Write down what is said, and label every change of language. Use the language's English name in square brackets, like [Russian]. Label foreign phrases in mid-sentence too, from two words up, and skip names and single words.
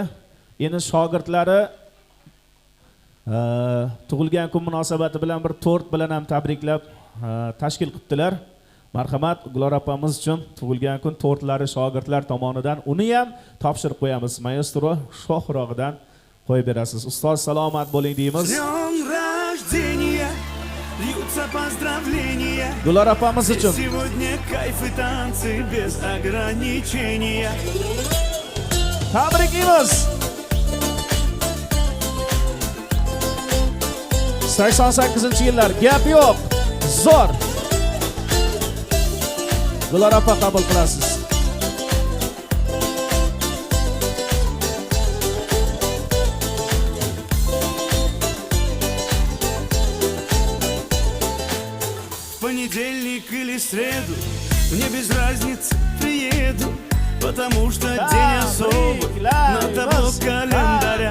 [Uzbek] Endi shogirdlari tug'ilgan kun munosabati bilan bir tort bilan ham tabriklab tashkil qildilar. Marhamat, Gulor opamiz uchun tug'ilgan kun tortlari shogirdlar tomonidan uni ham topshirib qo'yamiz. Maestro shohrog'idan qo'yib berasiz. Ustoz salomat bo'ling deymiz. [Russian] Льются поздравления. [Uzbek] Gulor opamiz uchun. [Russian] Сегодня кайф и танцы без ограничения. [Uzbek] Tabriklaymiz. 88-yillar gap yo'q. Zo'r. Gulor opa qabul qilasiz. [Russian] Понедельник или среду, мне без разницы, приеду, потому что день особый на табло календаря.